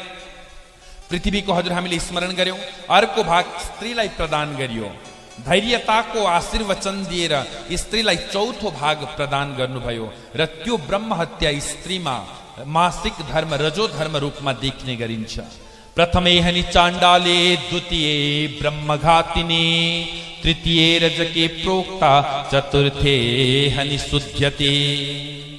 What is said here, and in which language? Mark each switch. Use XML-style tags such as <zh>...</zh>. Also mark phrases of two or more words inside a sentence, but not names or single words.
<ne>त्यसै गरेर पृथ्वीको हजुर हामीले स्मरण गर्यौं, अर्को भाग स्त्रीलाई प्रदान गरियो। धैर्यताको आशीर्वचन दिएर स्त्रीलाई चौथो भाग प्रदान गर्नुभयो र त्यो ब्रह्म हत्या स्त्रीमा मासिक धर्म रजो धर्म रूपमा देख्ने गरिन्छ।</ne> <sa>प्रथमे हनि चाण्डाले, द्वितीये ब्रह्मघातिने, तृतीये रजके प्रोक्ता, चतुर्थे हनि शुध्यते।</sa>